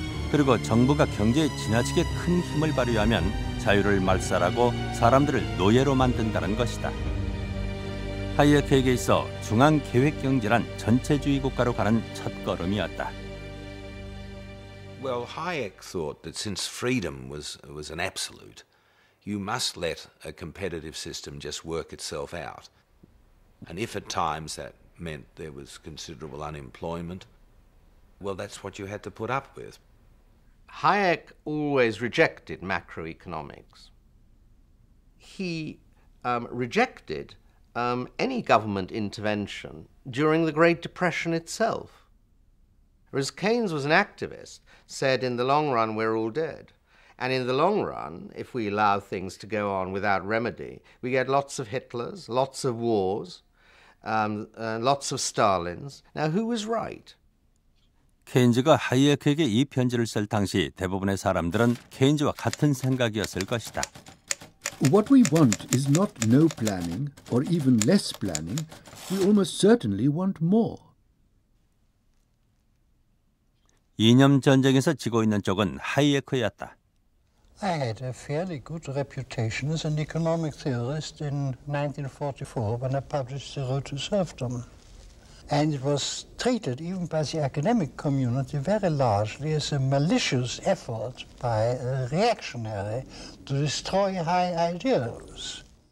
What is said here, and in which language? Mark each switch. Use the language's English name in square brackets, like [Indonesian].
[Korean] 그리고 정부가 경제에 지나치게 큰 힘을 발휘하면 자유를 말살하고 사람들을 노예로 만든다는 것이다. 하이에크에게 있어 중앙계획경제란 전체주의 국가로 가는 첫걸음이었다. [English] Well, Hayek thought that since freedom was an absolute, you must let a competitive system just work itself out. And if at times that meant there was considerable unemployment, well, that's what you had to put up with. Hayek always rejected macroeconomics. He rejected any government intervention during the Great Depression itself. Whereas Keynes was an activist, said in the long run we're all dead. And in the long run, if we allow things to go on without remedy, we get lots of Hitlers, lots of wars, lots of Stalins. Now, who was right? [Korean] 케인즈가 하이에크에게 이 편지를 쓸 당시 대부분의 사람들은 케인즈와 같은 생각이었을 것이다. [English] What we want is not no planning or even less planning. We almost certainly want more. [Korean] 이념 전쟁에서 지고 있는 쪽은 하이에크였다. [English] I had a fairly good reputation as an economic theorist in 1944 when I published The Road to Serfdom. And it was treated, even by the academic community, very largely as a malicious effort by a reactionary to destroy high ideals.